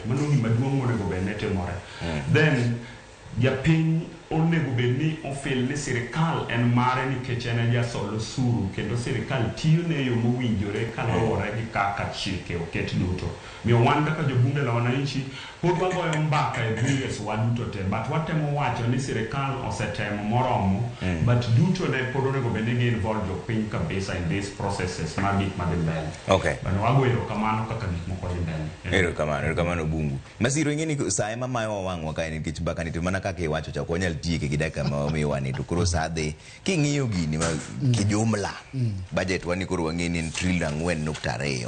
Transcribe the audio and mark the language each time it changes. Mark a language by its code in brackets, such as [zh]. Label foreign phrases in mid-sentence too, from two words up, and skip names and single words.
[luo] Mano gima duong' onego bed ni timore. Then japiny onego bed ni ofil ni sirikal en mare nikech en ojasol osuru kendo sirikal tiyo ne yo mowinjore kaluwore gi kaka chike oket duto. Miyo wan kaka jobunge la wananchi pod wagoyo mbaka e bunges wa duto te, but watemo wacho ni sirikal osetemo moromo, but duto ne pod onego bed ni gi involve jopiny kabisa [en] in these processes [luo] mar gik madhi mbele. Okay. Bano wagoyo kamano kaka gik moko dhi mbele. Erokamano Obungu. Masiro ing'eni sa ema mayo wang'wa kae nikech mbaka ni to mana kaka iwacho cha ok nyal tieke gi dakika ma omiyo wani to koro sadhe king'iyo gini ma kijumla budget wani koro wang'eni en trillion 4.2.